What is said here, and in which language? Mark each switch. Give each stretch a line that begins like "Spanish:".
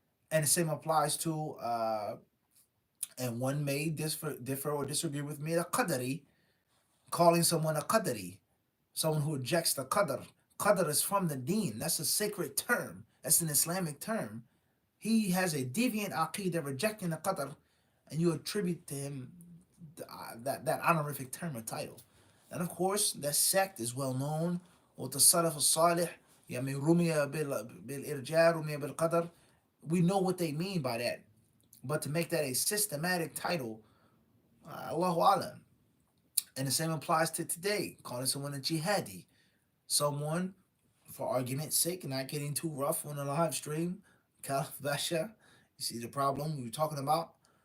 English: And the same applies to, and one may differ or disagree with me, a qadari, calling someone a qadari, someone who rejects the qadr. Qadr is from the deen. That's a sacred term. That's an Islamic term. He has a deviant aqidah rejecting the qadr, and you attribute to him that honorific term or title. And of course, that sect is well known. With the Salaf al-Salih,
Arabic: يعني رمي بالإرجاء رمي بالقدر.
English: We know what they mean by that. But to make that a systematic title, Allahu Alam. And the same applies to today, calling someone a jihadi. Someone, for argument's sake, not getting too rough on the live stream, Caliph Basha, you see the problem we were talking about?